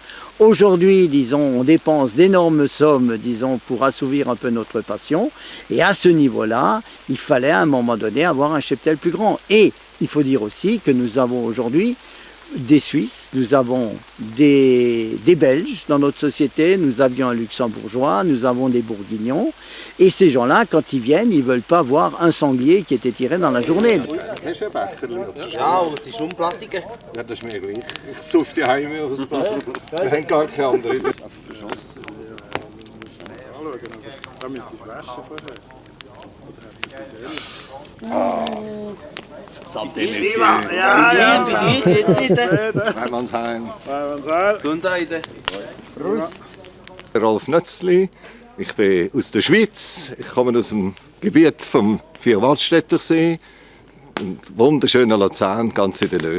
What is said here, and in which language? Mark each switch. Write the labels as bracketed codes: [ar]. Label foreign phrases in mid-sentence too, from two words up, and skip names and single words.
[fr] Aujourd'hui, disons, on dépense d'énormes sommes, disons, pour assouvir un peu notre passion, et à ce niveau-là, il fallait à un moment donné avoir un cheptel plus grand. Et il faut dire aussi que nous avons aujourd'hui des Suisses, nous avons des Belges dans notre société, nous avions un Luxembourgeois, nous avons des Bourguignons, et ces gens-là, quand ils viennent, ils ne veulent pas voir un sanglier qui était tiré dans la journée. [de] Ja, aber es ist schon Plastik. Ja, das ist mir gleich. Ich suche die Heime aus Plastik. Wir haben gar keine andere. Da müsste ich waschen vorher. [fr] Santé, monsieur. [de] Ja, Weimansheim. Gesundheit. Rolf Nötzli. Ich bin aus der Schweiz. Ich komme aus dem Gebiet vom Vierwaldstättersee. Ein wunderschöner Luzern, ganz in der Nähe.